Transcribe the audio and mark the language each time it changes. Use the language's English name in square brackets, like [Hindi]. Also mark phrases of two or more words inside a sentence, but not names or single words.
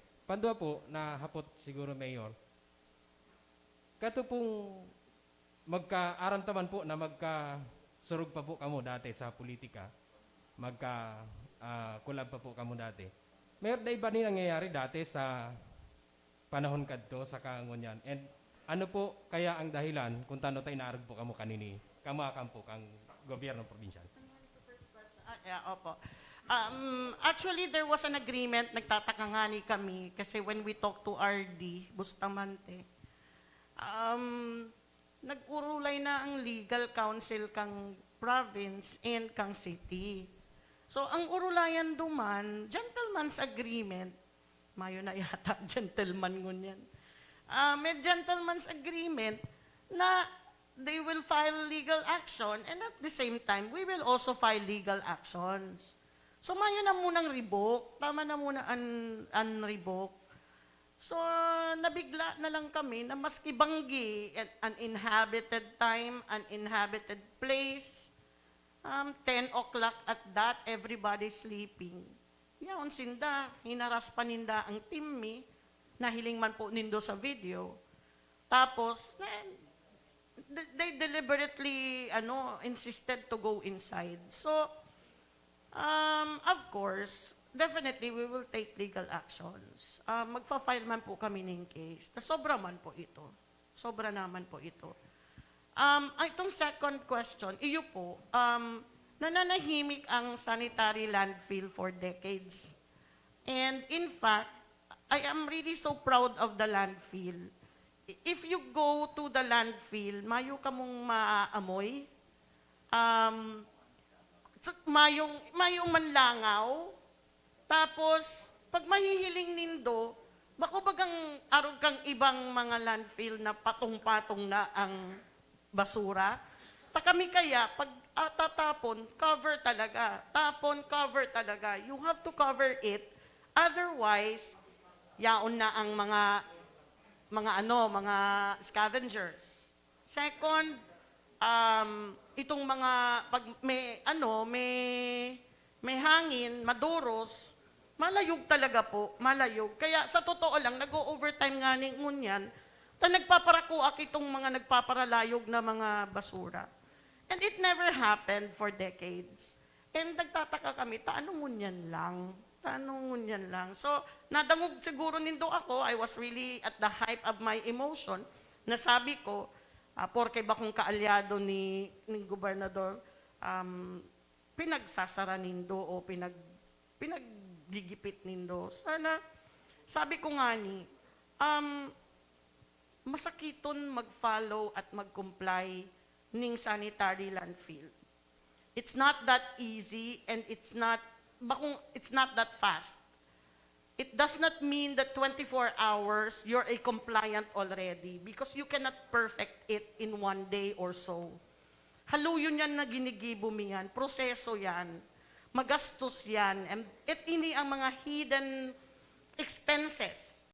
[Bikol] Pandua po, na hapot siguro Mayor, kato pong magka-arantaman po na magka-surug pa po kamo dati sa politika, magka-kulab pa po kamo dati. Mayor, na iba din nangyayari dati sa panahon kadto sa kangunyan. And ano po kaya ang dahilan kung tano tayo naarag po kamo kanini, kamakan po kang gobyerno probinsyal? [English] Yeah, opo. Actually, there was an agreement, [Bikol] nagtatakangani kami, kasi [English] when we talked to RD Bustamante, [Bikol] nag-urulay na ang [English] legal counsel [Bikol] kang [English] province and [Bikol] kang city. So, ang urulayan duman, [English] gentleman's agreement, [Bikol] mayo na yata, gentleman ngunyan. [English] May gentleman's agreement na they will file legal action and at the same time, we will also file legal actions. So, [Bikol] mayo na munang revoke, tama na muna unrevoke. [English] So, [Bikol] nabigla na lang kami na maski Banggi, [English] uninhabited time, uninhabited place, 10 o'clock at that, everybody sleeping. [Bikol] Yaon sinda, hinaras pa ninda ang timmi, nahiling man po nindo sa video. Tapos, [English] they deliberately insisted to go inside. So, of course, definitely we will take legal actions. [Bikol] Magfa-file man po kami ng case. Sobra man po ito. Sobra naman po ito. Itong [English] second question, [Bikol] iyo po, nananahimik ang sanitary landfill for decades. [English] And in fact, I am really so proud of the landfill. If you go to the landfill, [Bikol] mayo ka mong maaamoy, mayong manlangaw, tapos pag mahihiling nindo, bagang arog kang ibang mga landfill na patong-patong na ang basura. Kami kaya, pag tatapon, cover talaga. Tapon, cover talaga. [English] You have to cover it. Otherwise, [Bikol] yaon na ang mga scavengers. Second, itong mga pag may hangin, maduros, malayog talaga po, malayog. Kaya sa totoo lang, nag-overtime nga ni ngunyan, nagpaparakuak itong mga nagpaparalayog na mga basura. [English] And it never happened for decades. [Bikol] And nagtataka kami, tanong ngunyan lang. So, nadangog siguro nindo ako, [English] I was really at the height of my emotion, [Bikol] nasabi ko, porke ba kung kaalyado ni gobernador, pinagsasara nindo o pinaggigipit nindo. Sana, sabi ko nga ni, masakiton mag-follow at mag-comply ning sanitary landfill. [English] It's not that easy and it's not that fast. It does not mean that 24 hours you're a compliant already because you cannot perfect it in one day or so. [Bikol] Haluyon yan na ginigibo mo yan, proseso yan, magastos yan, and ini ang mga [English] hidden expenses